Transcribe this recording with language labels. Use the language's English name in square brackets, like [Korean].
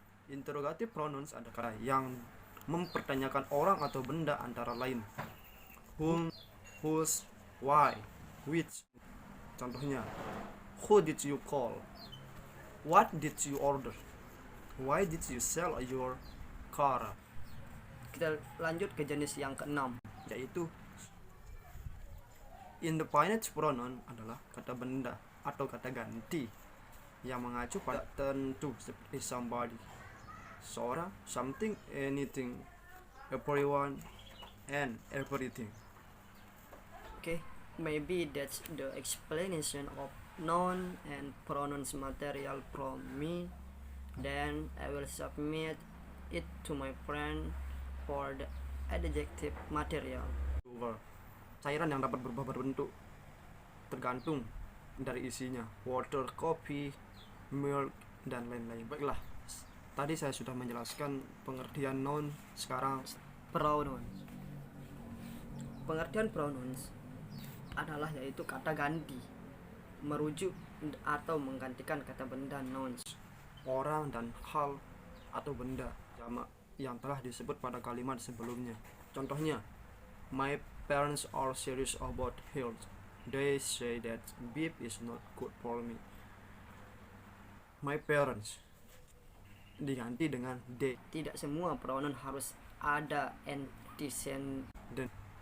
[Indonesian] Interrogative pronouns adalah yang mempertanyakan orang atau benda antara lain. [English] Whom, whose, why, which. [Indonesian] Contohnya, [English] who did you call? What did you order? Why did you sell your car? [Indonesian] Kita lanjut ke jenis yang keenam, Yaitu indefinite pronoun adalah kata benda atau kata ganti yang mengacu pada tentu seperti somebody, seorang, something, anything, everyone, and everything. [English] Okay, maybe that's the explanation of noun and pronouns material from me. Then I will submit it to my friend for the adjective material. [Indonesian] Cairan yang dapat berubah bentuk tergantung dari isinya, water, coffee, milk, dan lain-lain. Baiklah, tadi saya sudah menjelaskan pengertian noun. Sekarang [English] Pronouns. [Indonesian] Pengertian pronouns adalah yaitu kata ganti, merujuk atau menggantikan kata benda nouns. orang dan hal atau benda jamak yang telah disebut pada kalimat sebelumnya. Contohnya, [English] my parents are serious about health. They say that beef is not good for me. My parents [Indonesian] diganti dengan [English] they. [Indonesian] Tidak semua pronoun harus ada antecedent.